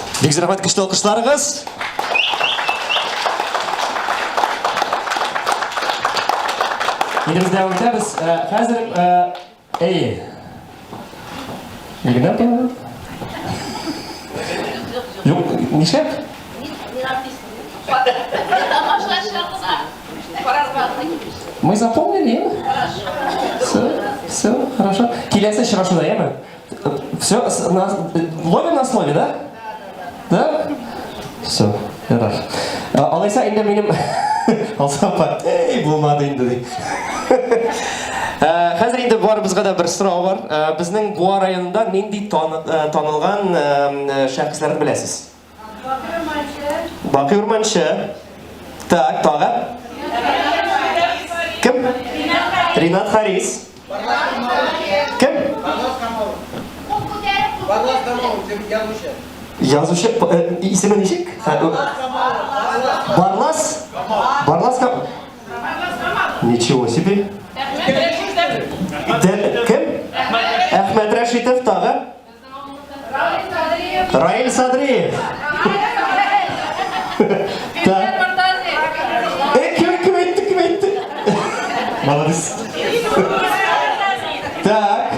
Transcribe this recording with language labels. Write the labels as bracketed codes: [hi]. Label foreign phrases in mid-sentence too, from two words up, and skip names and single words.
[tt] Бик рәхмәт көчле алкышларыгыз. Инде без дәвам итәбез. Хәзер Игнат бар? Юк, нишләп? [ru] Мы запомнили? Все, хорошо. [tt] Киләсе очрашуда, яме? [ru] Все, ловим на слове, да? Да? Все, хорошо. [tt] Алайса инде минем алсапа. Булмады инде ди. Хәзер инде барыбызга да бер сорау бар. Безнең Буа районында нинди танылган шәхесләрне беләсез? Бакый Урманчы. Так, тагы? Кем? Ринат Харис. Кем? Язучы. Исеме ничек? Барлас? Барлас Камал. [ru] Ничего себе. [tt] Кем? Әхмәт Рәшитов тагы? Раил Садриев. Кем әйтті? [ru] Молодец. Так.